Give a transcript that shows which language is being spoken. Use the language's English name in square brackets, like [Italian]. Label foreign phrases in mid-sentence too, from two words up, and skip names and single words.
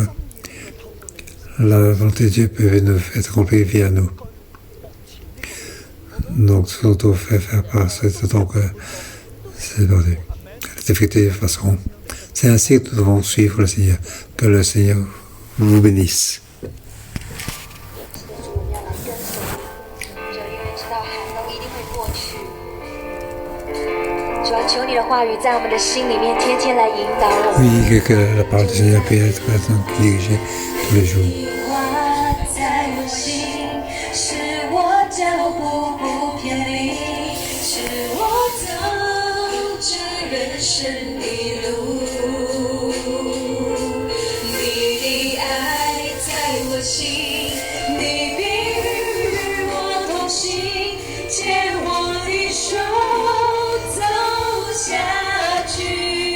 [French] La volonté de Dieu peut être accomplie via nous. Donc, on doit faire par cette effective façon. C'est ainsi que nous devons suivre le Seigneur. Que le Seigneur vous bénisse. [Chinese] 求你的话语在我们的心里面天天来引导我们。 [French] Oui, que la parole du Seigneur peut être dirigée tous les jours. [Chinese] 在我心，使我脚步不偏离，使我走这人生的路。你的爱在我心，你必与我同行，牵我的手走下去。